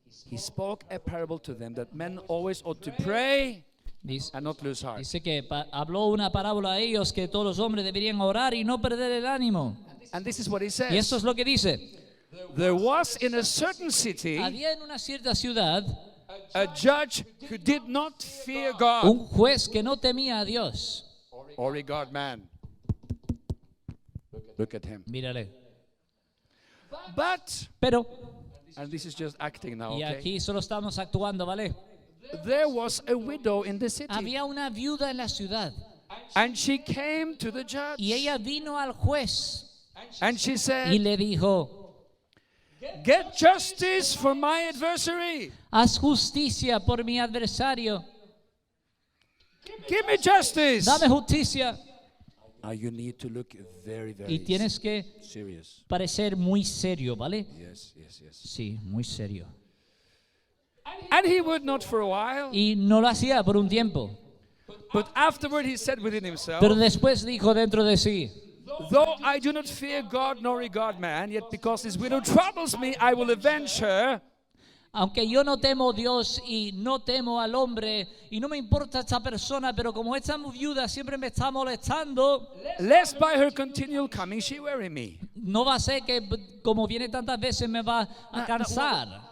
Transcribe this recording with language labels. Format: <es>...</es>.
<en>He spoke a parable to them that men always ought to pray</en> <es>Dice,</es> <en>and not lose heart.</en> <es>dice que habló una parábola a ellos que todos los hombres deberían orar y no perder el ánimo.</es> <en>And this is what he says.</en> <es>Y esto es lo que dice.</es> <en>There was in a certain city</en> <es>Había en una cierta ciudad</es> <en>a judge who did not fear God</en> <es>un juez que no temía a Dios.</es> <en>or regard man. Look at him.</en> <es>Mírale.</es> <en>But,</en> <es>Pero,</es> <en>and this is just acting now,</en> <es>y</es> <en>okay?</en> <es>aquí solo estamos actuando, ¿vale?</es> <en>There was a widow in the city,</en> <es>Había una viuda en la ciudad</es> <en>and she came to the judge,</en> <es>y ella vino al juez</es> <en>and she</en> <es>y</es> <en>said,</en> <es>le dijo,</es> <en>get justice for my adversary.</en> <es>haz justicia por mi adversario,</es> <en>Give me justice.</en> <es>dame justicia.</es> <en>Now you need to look very,</en> <es>Y</es> <en>very</en> <es>tienes que</es> <en>serious.</en> <es>parecer muy serio, ¿vale?</es> <en>Yes, yes, yes.</en> <es>Sí, muy serio.</es> <en>And he would not for a while,</en> <es>Y no lo hacía por un tiempo.</es> <en>but afterward he said within himself,</en> <es>Pero después dijo dentro de sí,</es> <en>though I do not fear God nor regard man, yet because this widow troubles me, I will avenge her.</en> <es>aunque yo no temo a Dios y no temo al hombre y no me importa esta persona, pero como esta viuda siempre me está molestando,</es> <en>Lest by her continual coming she weary me.</en> <es>no va a ser que como viene tantas veces me va a cansar.</es>